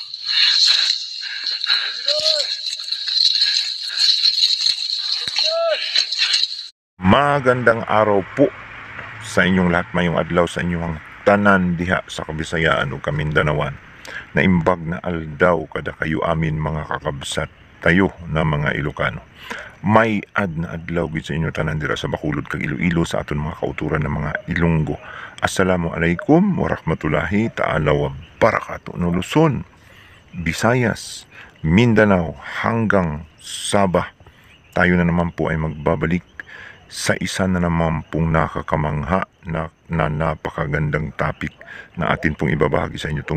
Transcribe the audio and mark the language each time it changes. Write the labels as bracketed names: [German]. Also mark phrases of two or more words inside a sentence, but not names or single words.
[Filipino] Magandang araw po sa inyong lahat, [Cebuano] mayong adlaw sa inyong tanan diha sa Kabisayaan ug Kamindanawan. [Iloko] Naimbag na aldaw kada kayo amin mga kakabsat tayo na mga Ilocano. [Hiligaynon] May na adlaw gid sa inyo tanan dira sa Bacolod kag Iloilo sa aton mga kauturan ng mga Ilonggo. [Arabic] السلام عليكم ورحمة الله تعالى وبركاته. [Filipino] No Luzon, Visayas, Mindanao hanggang Sabah, tayo na naman po ay magbabalik sa isa na naman pong nakakamangha na napakagandang topic na atin pong ibabahagi sa inyo.